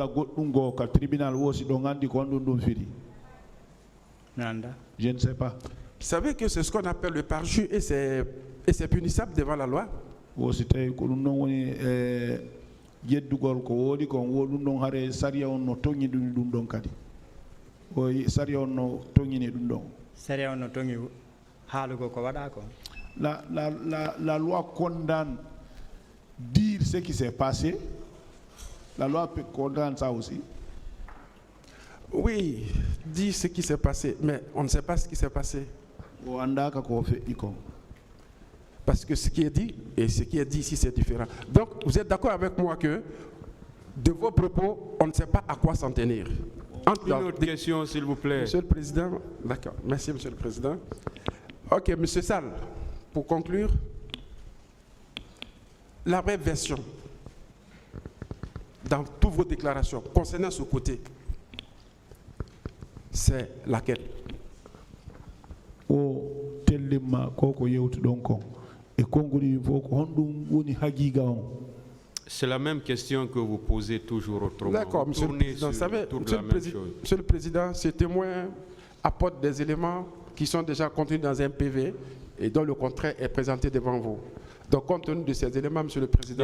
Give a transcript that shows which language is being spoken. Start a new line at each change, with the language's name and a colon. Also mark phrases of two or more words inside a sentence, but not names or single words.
French: Je ne sais pas. savez que c'est ce qu'on appelle le parjure et c'est punissable devant la loi.
Fula: o si tawi ko ɗum ɗon woni yeddugol ko woodi kon wo ɗum ɗon haare saria on no toŋŋiɗuni ɗum ɗon kadi o saria on no toŋŋini ɗum ɗon. Sérieux no tongi haalugo ko waɗa ko.
French: La loi condamne dire ce qui s'est passé. La loi condamne ça aussi. Oui, dit ce qui s'est passé, mais on ne sait pas ce qui s'est passé.
Fula: O andaka ko feƴƴi kon.
French: Parce que ce qui est dit et ce qui est dit ici, c'est différent. Donc, vous êtes d'accord avec moi que de vos propos, on ne sait pas à quoi s'en tenir. Une autre question, s'il vous plaît. Monsieur le Président, d'accord. Merci, Monsieur le Président. Ok, Monsieur Sall, pour conclure, la vraie version dans toutes vos déclarations concernant ce côté, c'est laquelle?
Fula: O tellimma koko yewtuɗon kon e konngol fof ko honɗum woni haqiqa on.
French: C'est la même question que vous posez toujours autrement. D'accord, Monsieur le Président. Vous savez, Monsieur le Président, ce témoin apporte des éléments qui sont déjà contenus dans un PV et dont le contraire est présenté devant vous. Donc, compte tenu de ces éléments, Monsieur le Président...